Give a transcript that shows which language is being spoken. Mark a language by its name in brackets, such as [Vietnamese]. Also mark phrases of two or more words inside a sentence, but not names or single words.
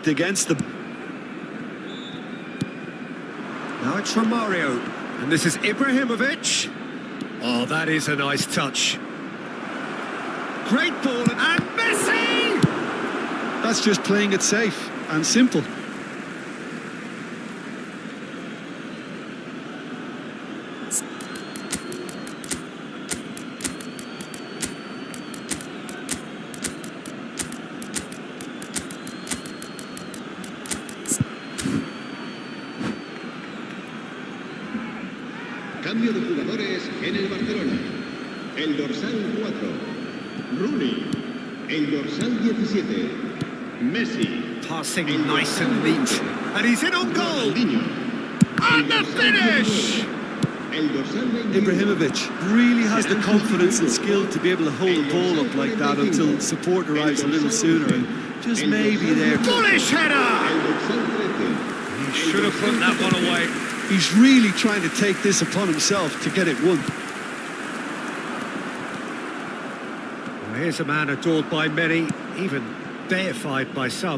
[English] The odds were stacked against them. Now it's Romario. And this is Ibrahimovic. Oh, that is a nice touch. Great ball, and Messi! That's just playing it safe and simple. [Spanish] Cambio de jugadores en el Barcelona. El dorsal 4, Rooney. El dorsal 17, Messi. [English] Passing nice and neat. And he's in on goal. Ronaldinho. And the finish! [Spanish] El dorsal 21, [English] Ibrahimovic really has the confidence and skill to be able to hold the ball up like that until support arrives a little sooner, and just maybe there. Bullish header! [Spanish] El dorsal 13. [English] He should have put that one away. He's really trying to take this upon himself to get it won. Well, here's a man adored by many, even deified by some.